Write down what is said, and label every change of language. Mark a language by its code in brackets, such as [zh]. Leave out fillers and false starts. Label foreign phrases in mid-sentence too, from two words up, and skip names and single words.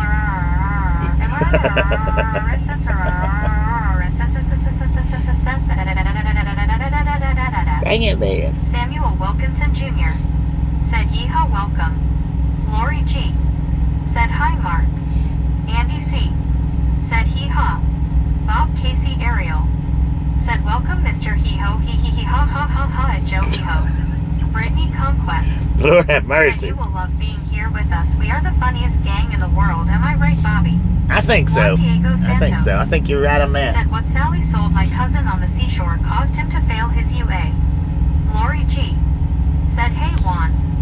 [en] Dang it, man. Samuel Wilkinson Jr. Said yeehaw, welcome. Lori G. Said hi, Mark. Andy C. Said hee-haw. Bob Casey Ariel. Said welcome, Mr. Hee-Ho, hee-hee-hee-ha ha-ha-ha at Joe Hee-Ho. Brittany Conquest. Lord have Said mercy. you will love being here with us. We are the funniest gang in the world. Am I right, Bobby? I think so. Juan Diego I think so. I think you're right on that. Said what Sally sold my cousin on the seashore caused him to fail his UA. Lori G. Said hey, Juan.